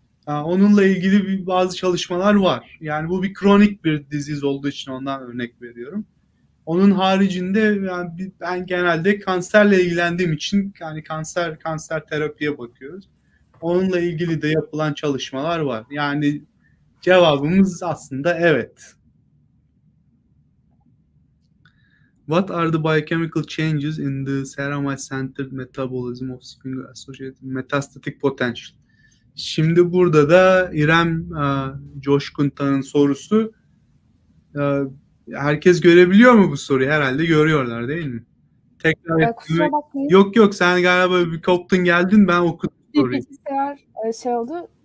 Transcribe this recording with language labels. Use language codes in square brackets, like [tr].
[tr] Onunla ilgili bazı çalışmalar var. Yani bu bir kronik bir disease olduğu için ondan örnek veriyorum. Onun haricinde yani ben genelde kanserle ilgilendiğim için yani kanser terapiye bakıyoruz. Onunla ilgili de yapılan çalışmalar var. Yani cevabımız aslında evet. [en] What are the biochemical changes in the ceramide-centered metabolism of Sphingol-associated metastatic potential? [tr] Şimdi burada da İrem Coşkun Tan'ın sorusu. Herkes görebiliyor mu bu soruyu? Herhalde görüyorlar değil mi? Tekrar Kusura bakmayın. Yok sen galiba bir koptun geldin, ben okudum soruyu. Bilgisayar şey oldu.